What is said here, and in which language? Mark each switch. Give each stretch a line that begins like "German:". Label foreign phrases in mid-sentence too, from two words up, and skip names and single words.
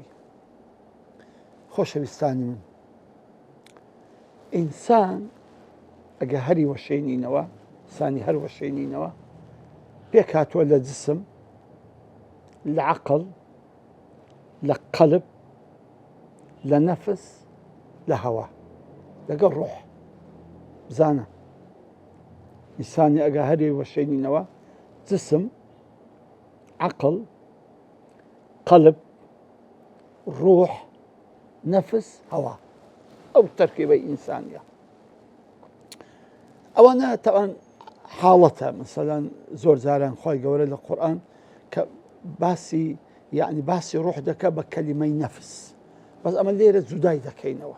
Central Kurdish: خۆشەویستانی من، ئینسان ئەگە هەری وەشێنینەوە، سانی هەر وەشێنینەوە، پێک هاتووە لە جسم، لە عەقڵ، لە قەلب، لە نەفس، لە هەوا، لەگەڵ ڕۆح. بزانە ئینسانی ئەگە هەری وەشێنینەوە، جسم، عقل، قلب، روح، نفس، هوا، ئەو تەرکیبەی ئینسانیە. ئەوانە تەوان حاڵەتە. مەسەلەن زۆر جاران خۆی گەورە لە قورئان کە باسی ڕوح دەکە بە کەلیمەی نەفس، بەس ئەمە لێرە جودای دەکەینەوە.